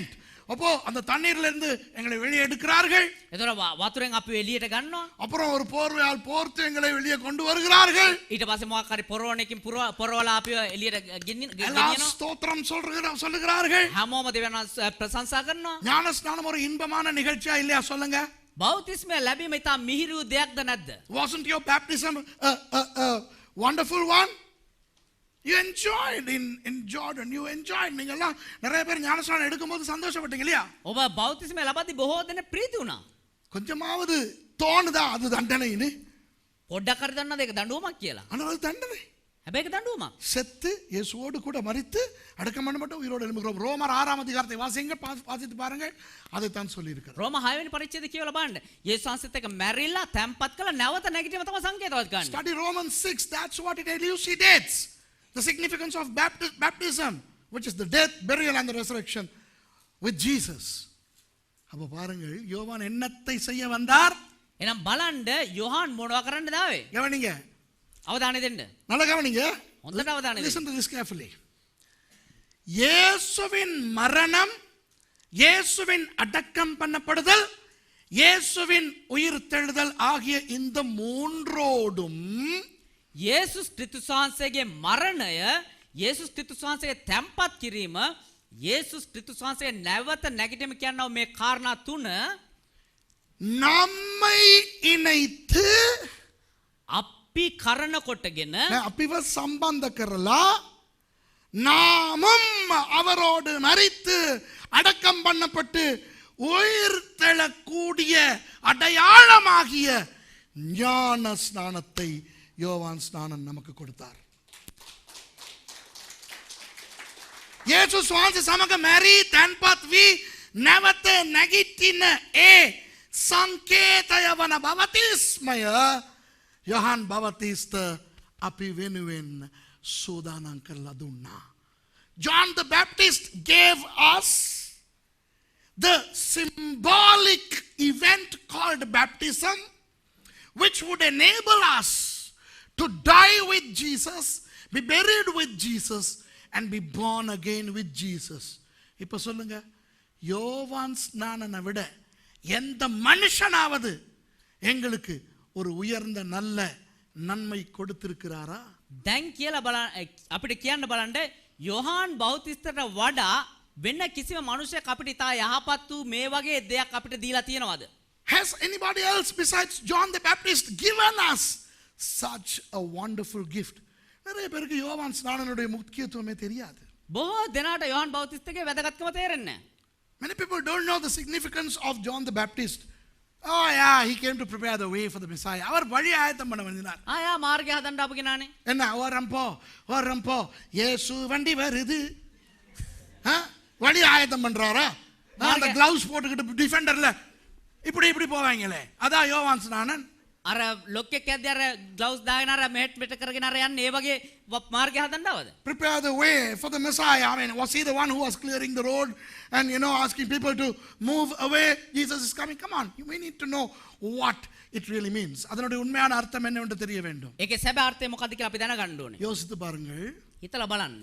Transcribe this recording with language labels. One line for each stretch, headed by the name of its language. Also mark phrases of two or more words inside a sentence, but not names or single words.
Tamil: அப்போ அந்த தண்ணீர்ல இருந்து எங்களை வெளியே எடுக்கிறார்கள்.
Sinhala: එතකොට වතුරෙන් අපිව එළියට ගන්නවා.
Tamil: அப்புறம் ஒரு போர்வையால் போர்த்து எங்களை வெளியே கொண்டு வருகிறார்கள்.
Sinhala: ඊට පස්සේ මොකක් හරි පොරවණකින් පොරවලා අපිව එළියට
Tamil: எல்லாம் ஸ்தோத்திரம் சொல்லுகிறார்கள்.
Sinhala: හැමෝම දෙවියන් ප්‍රශංසා කරනවා.
Tamil: ஞானஸ்நானம் ஒரு இன்பமான நிகழ்ச்சியா இல்லையா சொல்லுங்க?
Sinhala: බෞතිස්මය ලැබීම ඉතා මිහිරි දෙයක්ද නැද්ද?
English: Wasn't your baptism a wonderful one? You enjoyed in Jordan. You enjoyed.
Tamil: நீங்கெல்லாம் நிறைய பேர் ஞானஸ்நானம் எடுக்கும்போது சந்தோஷப்பட்டீங்க இல்லையா?
Sinhala: ඔබ බෞතිස්මය ලබද්දී බොහෝ දෙනෙක් ප්‍රීති වුණා.
Tamil: கொஞ்சமாவது தோணுதா அது தண்டனைன்னு?
Sinhala: පොඩ්ඩක් හරි දන්නවද ඒක දඬුවමක් කියලා?
Tamil: ஆனால் அது தண்டனை.
Sinhala: හැබැයි ඒක දඬුවමක්.
Tamil: செத்து இயேசுவோடு கூட மரித்து அடக்கம் பண்ணப்பட்டு உயிரோடு எழும்புகிறோம். ரோமர் 6ஆம் அதிகாரத்தை வாசித்து பாருங்கள். அதைத்தான் சொல்லி இருக்கிறார்.
Sinhala: රෝම 6 වෙනි පරිච්ඡේදය කියවලා බලන්න. යේසුස් වහන්සේත් එක්ක මැරිලා තැම්පත් කළා නැවත නැගිටිම තමයි සංකේතවත් ගන්න.
English: Study Romans 6. That's what it elucidates. The significance of baptism, which is the death, burial and the resurrection with Jesus.
Tamil: அப்ப பாருங்கள் யோவான் என்னத்தை செய்ய வந்தார்?
Sinhala: එහෙනම් බලන්න යොහාන් මොනවා කරන්නද ආවේ?
Tamil: கவனிங்க.
Sinhala: අවධානය දෙන්න.
Tamil: நல்லா கவனிங்க.
Sinhala: හොඳට අවධානය දෙන්න.
English: Listen to this carefully.
Tamil: இயேசுவின் மரணம், இயேசுவின் அடக்கம் பண்ணப்படுதல், இயேசுவின் உயிர்த்தெழுதல் ஆகிய இந்த மூன்றோடும்
Sinhala: යේසුස් ක්‍රිස්තුස් වහන්සේගේ මරණය, යේසුස් ක්‍රිස්තුස් වහන්සේගේ තැම්පත් කිරීම, යේසුස් ක්‍රිස්තුස් වහන්සේ නැවත නැගිටීම කියනවා මේ කාරණා තුන
Tamil: நம்மை இணைத்து
Sinhala: අපි කරන කොටගෙන අපිව සම්බන්ධ කරලා
Tamil: நாமும் அவரோடு மரித்து அடக்கம் பண்ணப்பட்டு உயிர் தெழக்கூடிய அடையாளமாகிய ஞான ஸ்நானத்தை யோவான் ஸ்நானன் நமக்கு கொடுத்தார்.
Sinhala: යේසුස් වහන්සේ සමග මැරී තැන්පත් වී නැවත නැගිටින ඒ සංකේතය වන බවතිස්මය යොහන් බවතිස්ත අපි වෙනුවෙන් සූදානම් කරලා දුන්නා.
English: John the Baptist gave us the symbolic event called baptism, which would enable us to die with Jesus, be buried with Jesus, and be born again with Jesus.
Tamil: இப்ப சொல்லுங்க, யோவான் ஸ்நானனை விட எந்த மனுஷனாவது எங்களுக்கு ஒரு உயர்ந்த நல்ல நன்மை கொடுத்திருக்கிறாரா?
Sinhala: දැන් කියලා බලන්න අපිට කියන්න බලන්න යොහාන් බෞතිස්තට වඩා වෙන කිසිම මනුෂ්‍යයෙක් අපිට ඉතා යහපත් වූ මේ වගේ දෙයක් අපිට දීලා තියෙනවද?
English: Has anybody else besides John the Baptist given us such a wonderful gift? நிறைய பேருக்கு யோவான் ஸ்நானனுடைய முக்கியத்துவமே தெரியாது. බොහෝ දෙනාට යොහාන් බෞතිස්තගේ වැදගත්කම තේරෙන්නේ නැහැ. Many people don't know the significance of John the Baptist. Oh yeah, he came to prepare the way for the Messiah.
Tamil: அவர் வழி ஆயத்தம் பண்ண வந்தார்.
Sinhala: ආයා මාර්ගය හදන්න ආපු කෙනානේ.
Tamil: என்ன ஓரம்போ இயேசு வண்டி வருது. வழி ஆயத்தம் பண்றாரா? அந்த கிளவுஸ் போட்டுக்கிட்டு டிஃபெண்டர்ல இப்படி போவாங்களே, அதான் யோவான் ஸ்நானன்.
Sinhala: අර ලොක්කෙක් ඇද්දී අර ග්ලව්ස් දාගෙන අර මෙහෙට පිට කරගෙන අර යන්නේ ඒ වගේ මාර්ගය හදන්නවද?
English: Prepare the way for the Messiah. I mean, was he the one who was clearing the road and asking people to move away? Jesus is coming. Come on, we need to know what it really means.
Tamil: அதனுடைய உண்மையான அர்த்தம் என்னவென்று தெரிய வேண்டும்.
Sinhala: ඒකේ සැබෑ අර්ථය මොකක්ද කියලා අපි දැනගන්න ඕනේ.
Tamil: யோசித்து பாருங்கள்.
Sinhala: හිතලා බලන්න.